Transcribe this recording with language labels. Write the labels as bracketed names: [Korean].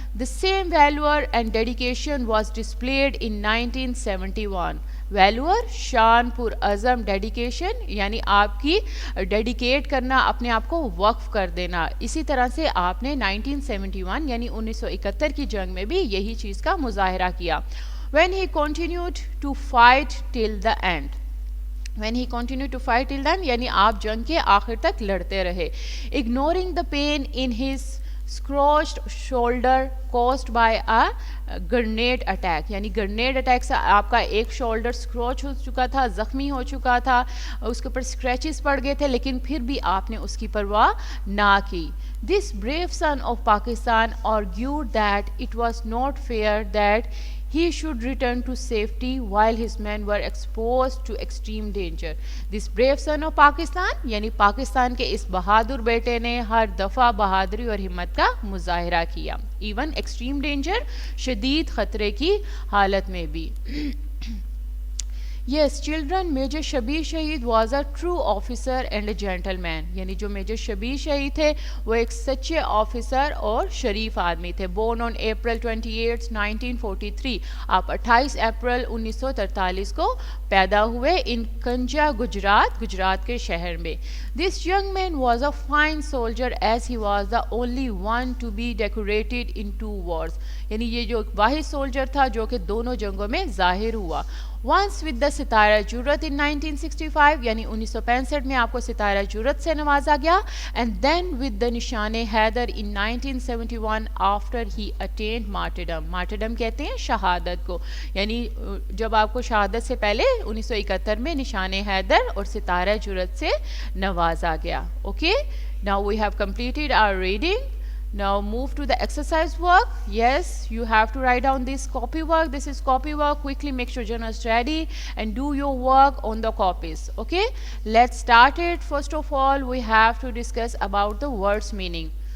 [English] The same valour and dedication was displayed in 1971. [Urdu] ویلور شان پر عزم, dedication یعنی آپ کی ڈیڈیکیٹ کرنا, اپنے آپ کو وقف کر دینا. اسی طرح سے آپ نے 1971 یعنی 1971 کی جنگ میں بھی یہی چیز کا مظاہرہ کیا. [English] when he continued to fight till the end. When he continued to fight till then [Urdu] یعنی آپ جنگ کے آخر تک لڑتے رہے. [English] Ignoring the pain in his scratched shoulder caused by a grenade attack, [Urdu] یعنی گرنیڈ اٹیک سے آپ کا ایک شولڈر اسکروچ ہو چکا تھا, زخمی ہو چکا تھا, اس کے اوپر اسکریچز پڑ گئے تھے, لیکن پھر بھی آپ نے اس کی پرواہ نہ کی. [English] This brave son of Pakistan argued that it was not fair that he should return to safety while his men were exposed to extreme danger. This brave son of Pakistan [Urdu] یعنی پاکستان کے اس بہادر بیٹے نے ہر دفعہ بہادری اور ہمت کا مظاہرہ کیا [English] even extreme danger [Urdu] شدید خطرے کی حالت میں بھی. [English] Yes, children, Major Shabir Shahid was a true officer and a gentleman. [Urdu] یعنی جو میجر شبیر شہید تھے وہ ایک سچے آفیسر اور شریف آدمی تھے. [English] Born on April 28, 1943. [Urdu] آپ 28 اپریل 1943 کو پیدا ہوئے ان کنجا گجرات کے شہر میں. [English] This young man was a fine soldier as he was the only one to be decorated in 2 wars. [Urdu] یعنی یہ جو واحد سولجر تھا جو کہ دونوں جنگوں میں ظاہر ہوا. [English] Once with the Sitara Jurat in 1965 [Urdu] یعنی 1965 میں آپ کو ستارہ جرت سے نوازا گیا [English] and then with the Nishan Haider in 1971 after he attained martyrdom. [Urdu] martyrdom کہتے ہیں شہادت کو یعنی جب آپ کو شہادت سے پہلے 1971 میں نشان حیدر اور ستارہ جرت سے نوازا گیا. [English] Okay, now we have completed our reading. Now move to the exercise work. Yes, you have to write down this copy work. This is copy work. Quickly make sure journals ready and do your work on the copies. Okay, let's start it. First of all, we have to discuss about the words meaning.